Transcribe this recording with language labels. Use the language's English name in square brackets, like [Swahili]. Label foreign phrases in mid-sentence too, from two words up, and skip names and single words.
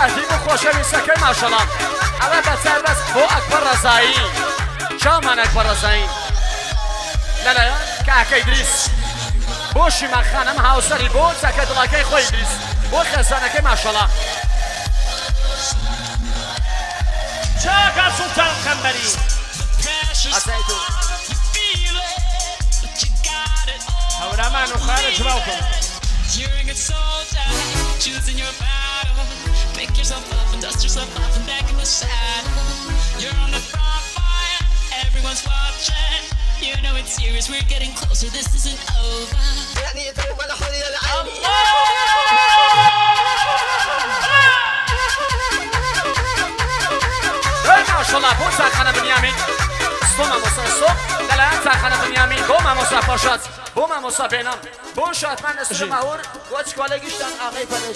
[Central Kurdish] ئەدی بۆ خۆشەویستەکەی ماشەڵڵا ئەوە بەسەربەست بۆ ئەکبەر ڕەزایی چاومان ئەکبەر ڕەزایی لەلایەن کاکە ئیدریس بۆ شیمان خانم هاوسەری بۆ چەکە دڵەکەی خۆی ئیدریس بۆ خێزانەکەی ماشەڵڵا چاکە سوڵتان خەمبەری هەورامان و خارە جواوکەن [English] You're a good soldier, choosing your battle. Pick yourself up and dust yourself off and back in the saddle. You're on the front line, everyone's watching. You know it's serious, we're getting closer, this isn't over. [Central Kurdish] ماشەڵڵا بۆ چاخانە بنیامین بۆ مامۆستا سۆ لەلایەن چاخانە بنیامین بۆ مامۆستا پاشات بۆ مامۆستا بێنام بۆ شاتمان ئەسر ماوەر بۆ چکۆلە گشتان ئاغای پەرێکی